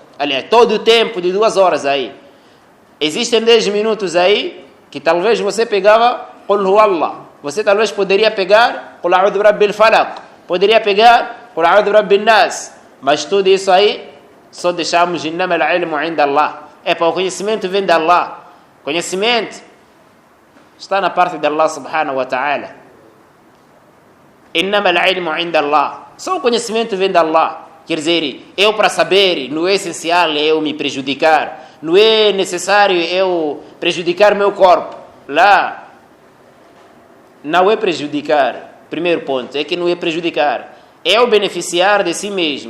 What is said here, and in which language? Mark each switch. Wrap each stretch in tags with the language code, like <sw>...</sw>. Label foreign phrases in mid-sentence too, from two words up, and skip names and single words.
<pt>Aliás, todo o tempo de 2 horas aí. Existem 10 minutos aí que talvez você pegava Qul Huwallah. Você talvez poderia pegar Qul A'udhu Birabbil Falaq. Poderia pegar Qul A'udhu Birabbin Nas. Mas tudo isso aí só deixamos</pt> <ar>إنما العلم عند الله.</ar> <pt>O conhecimento vem de Allah. Conhecimento está na parte de Allah</pt> <ar>سبحانه وتعالى. إنما العلم عند الله.</ar> <pt>Só o conhecimento vem de Allah. Quer dizer, eu para saber, não é essencial eu me prejudicar. Não é necessário eu prejudicar meu corpo. Lá, não é prejudicar. Primeiro ponto, é que não é prejudicar. É o beneficiar de si mesmo.</pt>